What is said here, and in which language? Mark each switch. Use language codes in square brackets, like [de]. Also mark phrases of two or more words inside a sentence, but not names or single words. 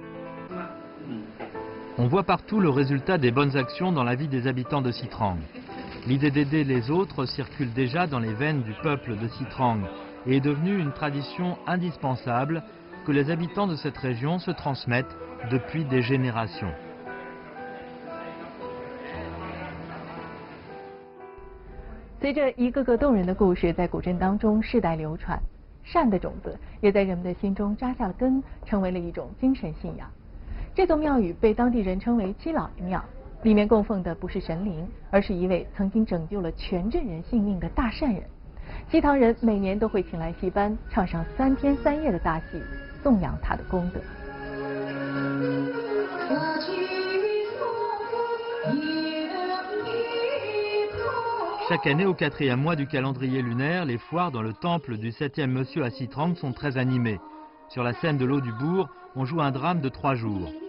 [fr] On voit partout le résultat des bonnes actions dans la vie des habitants de Sitrang. L'idée d'aider les autres circule déjà dans les veines du peuple de Sitrang et est devenue une tradition indispensable que les habitants de cette région se transmettent depuis des générations. [zh] 随着一个个动人的故事在古镇当中世代流传， 善的种子也在人们的心中扎下了根，成为了一种精神信仰。这座庙宇被当地人称为七老爷庙，里面供奉的不是神灵，而是一位曾经拯救了全镇人性命的大善人。西塘人每年都会请来戏班，唱上3天3夜的大戏，颂扬他的功德。 [fr] Chaque année, au 4e mois du calendrier lunaire, les foires dans le temple du 7e Monsieur à Sitrang sont très animées. Sur la scène de l'eau du bourg, on joue un drame de 3 jours.